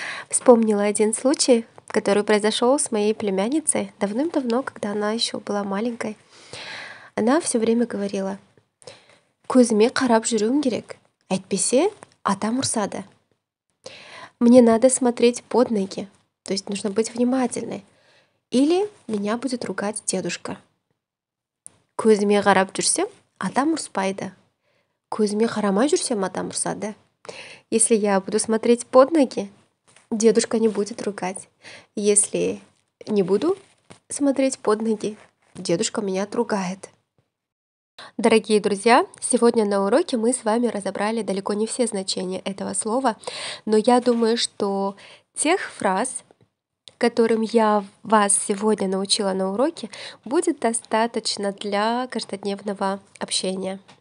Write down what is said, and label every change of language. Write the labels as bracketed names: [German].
[Russian] Вспомнила один случай, который произошел с моей племянницей давным-давно, когда она еще была маленькой. Она все время говорила: [Kazakh] «Көзіме қарап жүруім керек, әйтпесе атам ұрсады». [Russian] Мне надо смотреть под ноги, то есть нужно быть внимательной, или меня будет ругать дедушка. [Kazakh] Көзіме қарап жүрсем, атам ұрспайды. Көзіме қарамай жүрсем, атам ұрсады. [Russian] Если я буду смотреть под ноги, дедушка не будет ругать. Если не буду смотреть под ноги, дедушка меня отругает. Дорогие друзья, сегодня на уроке мы с вами разобрали далеко не все значения этого слова, но я думаю, что тех фраз, которым я вас сегодня научила на уроке, будет достаточно для каждодневного общения.